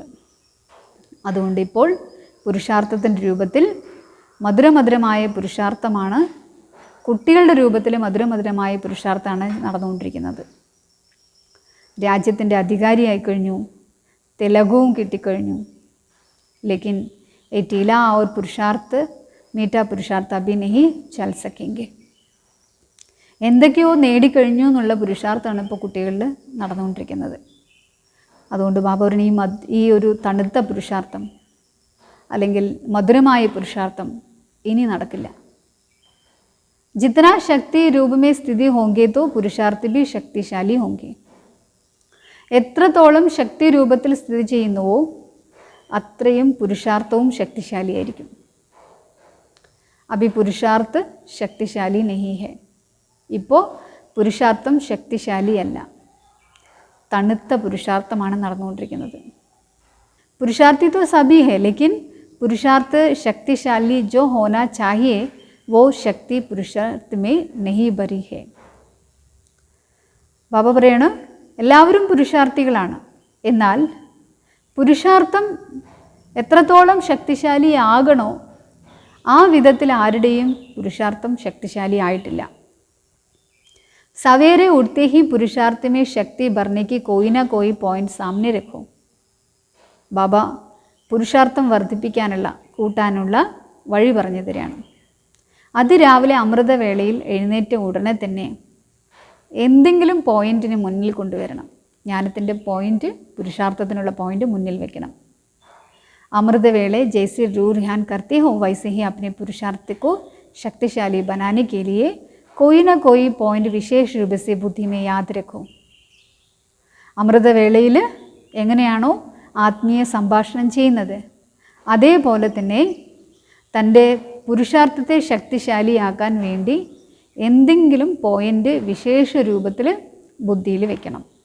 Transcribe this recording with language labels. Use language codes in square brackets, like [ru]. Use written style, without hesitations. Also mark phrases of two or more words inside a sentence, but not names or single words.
[ml] അതുകൊണ്ട് ഇപ്പോൾ പുരുഷാർത്ഥത്തിൻ്റെ രൂപത്തിൽ മധുരമധുരമായ പുരുഷാർത്ഥമാണ്, കുട്ടികളുടെ രൂപത്തിൽ മധുരമധുരമായ പുരുഷാർത്ഥമാണ് നടന്നുകൊണ്ടിരിക്കുന്നത്. രാജ്യത്തിൻ്റെ അധികാരിയായിക്കഴിഞ്ഞു, തിലകവും കിട്ടിക്കഴിഞ്ഞു. [hi] ലേക്കിൻ ये टीला और पुरुषार्थ मीठा पुरुषार्थ अभी नहीं चल सकेंगे. [ml] എന്തൊക്കെയോ നേടിക്കഴിഞ്ഞു എന്നുള്ള പുരുഷാർത്ഥമാണ് ഇപ്പോൾ കുട്ടികളിൽ നടന്നുകൊണ്ടിരിക്കുന്നത്. അതുകൊണ്ട് ബാബ ഈ ഒരു തണുത്ത പുരുഷാർത്ഥം അല്ലെങ്കിൽ മധുരമായ പുരുഷാർത്ഥം ഇനി നടക്കില്ല. [hi] जितना शक्ति रूप में स्थित होंगे तो पुरुषार्थी भी शक्तिशाली होंगे. [ml] എത്രത്തോളം ശക്തി രൂപത്തിൽ സ്ഥിതി ചെയ്യുന്നുവോ അത്രയും പുരുഷാർത്ഥവും ശക്തിശാലിയായിരിക്കും. [hi] अभी पुरुषार्थ शक्तिशाली नहीं है. [ml] ഇപ്പോൾ പുരുഷാർത്ഥം ശക്തിശാലിയല്ല, തണുത്ത പുരുഷാർത്ഥമാണ് നടന്നുകൊണ്ടിരിക്കുന്നത്. [hi] പുരുഷാർത്ഥി तो सभी है, लेकिन पुरुषार्थ शक्तिशाली जो होना चाहिए वो शक्ति पुरुषार्थ में नहीं भरी है. [ml] ബാബ പറയാണ്, എല്ലാവരും പുരുഷാർത്ഥികളാണ്, എന്നാൽ പുരുഷാർത്ഥം എത്രത്തോളം ശക്തിശാലിയാകണോ ആ വിധത്തിൽ ആരുടെയും പുരുഷാർത്ഥം ശക്തിശാലി ആയിട്ടില്ല. [hi] सवेरे उठते ही पुरुषार्थ में शक्ति भरने कोई ना कोई पॉइंट सामने रखो. [ml] ബാബ പുരുഷാർത്ഥം വർദ്ധിപ്പിക്കാനുള്ള, കൂട്ടാനുള്ള വഴി പറഞ്ഞു തരികയാണ്. അതിരാവിലെ അമൃതവേളയിൽ എഴുന്നേറ്റ ഉടനെ തന്നെ എന്തെങ്കിലും പോയിന്റിന് മുന്നിൽ കൊണ്ടുവരണം. ജ്ഞാനത്തിൻ്റെ പോയിന്റ്, പുരുഷാർത്ഥത്തിനുള്ള പോയിന്റ് മുന്നിൽ വെക്കണം. [hi] അമൃതവേളെ ജैसे रूह ध्यान करते हो वैसे ही अपने पुरुषार्थ को शक्तिशाली बनाने के लिए कोई ना कोई पॉइंट विशेष रूप से बुद्धि में याद रखो. [ml] അമൃതവേളയിൽ എങ്ങനെയാണോ ആത്മീയ സംഭാഷണം ചെയ്യുന്നത് അതേപോലെ തന്നെ തൻ്റെ പുരുഷാർത്ഥത്തെ ശക്തിശാലിയാക്കാൻ വേണ്ടി എന്തെങ്കിലും പോയിൻ്റ് വിശേഷ രൂപത്തിൽ ബുദ്ധിയിൽ വെക്കണം.